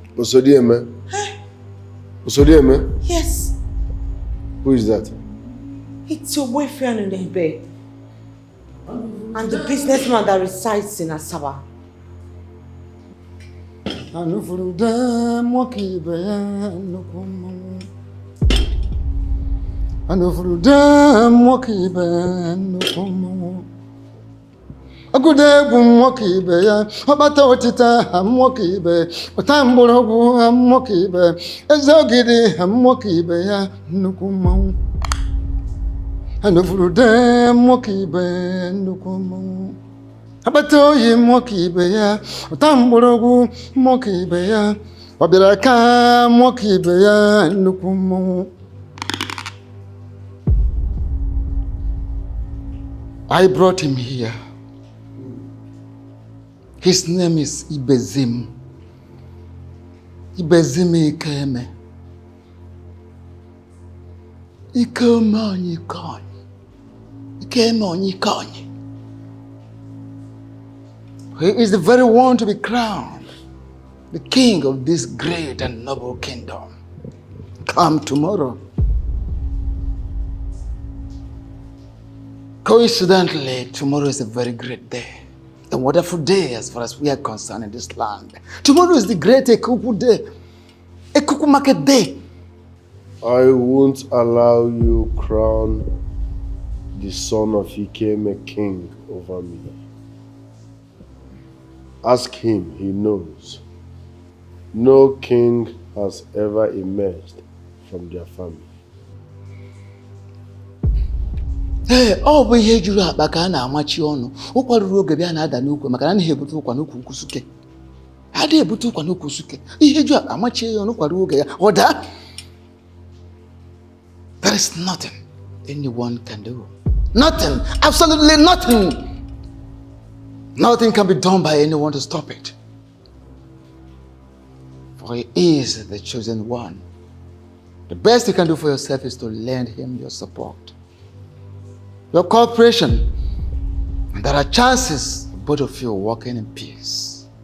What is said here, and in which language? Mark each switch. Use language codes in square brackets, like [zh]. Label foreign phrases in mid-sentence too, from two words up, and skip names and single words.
[ig] Osodieme? Osodieme? [en] Yes. Who is that? It's your boyfriend in Ebe. And the businessman that resides in Asaba. Agude gumwakibe ya abata otita amwakibe otamborogu amwakibe ezogide amwakibe ya nukumu anufurude mwakibe nukumu abata oyi mwakibe ya otamborogu mwakibe ya wabiraka mwakibe ya nukumu. I brought him here. His name is Ibezim. Ibezim Ikeme. Ikeme onyikoni. Ikeme onyikoni. He is the very one to be crowned, the king of this great and noble kingdom. Come tomorrow. Coincidentally, tomorrow is a very great day. A wonderful day as far as we are concerned in this land. Tomorrow is the great Ekuku day. Ekuku market day. I won't allow you crown the son of Ikeme king over me. Ask him, he knows. No king has ever emerged from their family. [ig] Ọ bụ ihe juru akpa ka a na-amachi ọnụ. Ụkwa ruru oge bịa na-ada n'ukwu maka na anaghị ebute ụkwa n'ukwu nkwusuke. Adịghị ebute ụkwa n'ukwu nkwusuke. Ihe juru akpa amachi ya ọnụ kwa ruo oge ya. Ọ daa. [en] There is nothing anyone can do. Nothing. Absolutely nothing. Nothing can be done by anyone to stop it. For he is the chosen one. The best you can do for yourself is to lend him your support, your cooperation, and there are chances of both of you walking in peace.